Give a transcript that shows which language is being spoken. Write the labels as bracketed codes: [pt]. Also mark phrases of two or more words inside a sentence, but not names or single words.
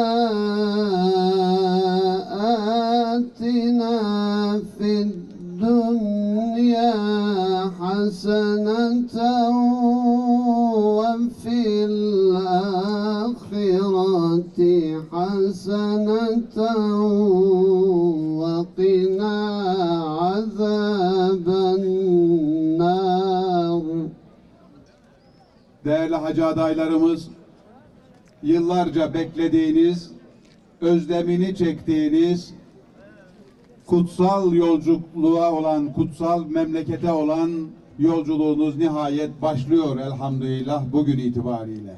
[ar] آتنا في الدنيا حسنة وفي الآخرة حسنة وقنا عذاب النار. [tr] Değerli hacı adaylarımız, yıllarca beklediğiniz, özlemini çektiğiniz kutsal yolculuğa olan, kutsal memlekete olan yolculuğunuz nihayet başlıyor elhamdülillah bugün itibariyle.